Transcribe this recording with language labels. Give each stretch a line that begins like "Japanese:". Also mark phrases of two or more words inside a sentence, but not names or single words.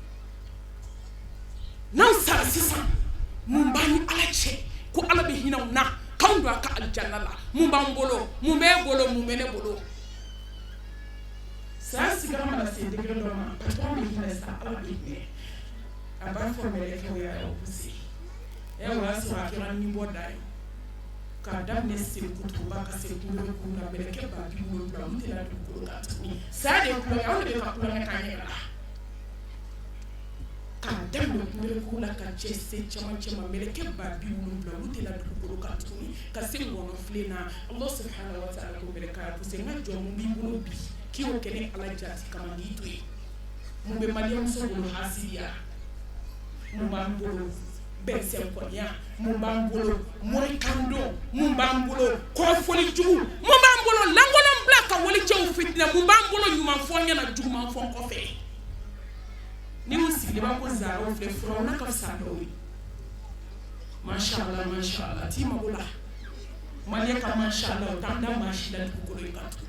Bambara: n'anw sara sisan mun b'an ni ala cɛ ko ala bɛ hinɛw na k'anw don a ka alijanna la mun b'an bolo mun b'e bolo mun bɛ ne bolo saya sigara mana se degré dɔ ma patron bɛ hinɛ sa ala bɛ hinɛ a b'a fɔ mɛlɛkɛw y'a poussé o y'a sɔrɔ a kɛra ni bɔ da ye k'a daminɛ Sekutuba ka se kunkolo kun na mɛlɛkɛ ba bi wolonwula olu tɛ na dugukolo kan tuguni saya de ye kulonkɛ anw de bɛ ka kulonkɛ k'an yɛrɛ la k'a daminɛ kunkolo la ka cɛ se caman ma mɛlɛkɛ ba bi wolonwula olu tɛ na dugukolo kan tuguni ka se ŋɔnɔfilen na
Arabic: الله سبحانه وتعالى
Bambara: ko mɛlɛkɛ y'a poussé n ka jɔn mun b'i bolo bi k'i y'o kɛ ni ala jati kama n'i to yen mun bɛ mariyamuso bolo hasidiya mun b'an bolo bɛnsɛn kɔniya mun b'an bolo morikando mun b'an bolo kɔrɔfɔli jugu mun b'an bolo lankolon bila ka walijɛw fitinɛ mun b'an bolo ɲumanfɔ ɲɛna jugumanfɔ kɔfɛ ni y'u sigilen b'a ko zaraw filɛ furaw n'a ka fisa dɔw ye
Arabic: ما شاء الله
Bambara: t'i mago la Malien ka mashallah tanda mashila dugukolo in kan tugun.